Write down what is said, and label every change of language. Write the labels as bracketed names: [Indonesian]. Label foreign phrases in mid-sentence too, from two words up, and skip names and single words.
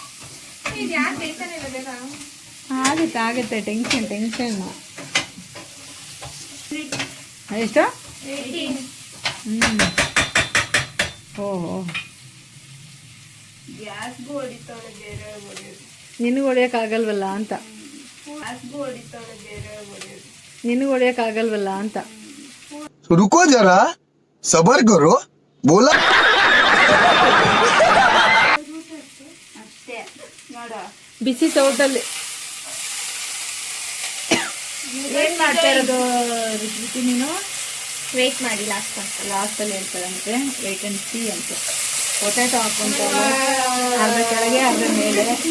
[Kannada] ಆಗುತ್ತೆ ಟೆನ್ಷನ್ ಎಷ್ಟು? ಓಹೋ, ನಿನಗೆ ಹೊಡಿಯೋಕ್ಕಾಗಲ್ವಲ್ಲ ಅಂತ. ನಿನಗೆ ಹೊಡಿಯೋಕ್ಕಾಗಲ್ವಲ್ಲ ಅಂತ. [Hindi] रुको जरा सबर करो बोला. [Kannada] ಬಿಸಿ ಸೌಟಲ್ಲಿ ಏನ್ ಮಾಡ್ತಾ ಇರೋದು ರುಚಿ? ನೀನು ವೇಟ್ ಮಾಡಿ, ಲಾಸ್ಟಲ್ಲಿ ಹೇಳ್ತಾರಂತೆ [English] wait and see [Kannada] ಅಂತೆ. ಪೊಟ್ಯಾಟೊ ಹಾಕೊಂತಾರೆ, ಅದ್ರ ಕೆಳಗೆ ಅದ್ರ ಮೇಲೆ.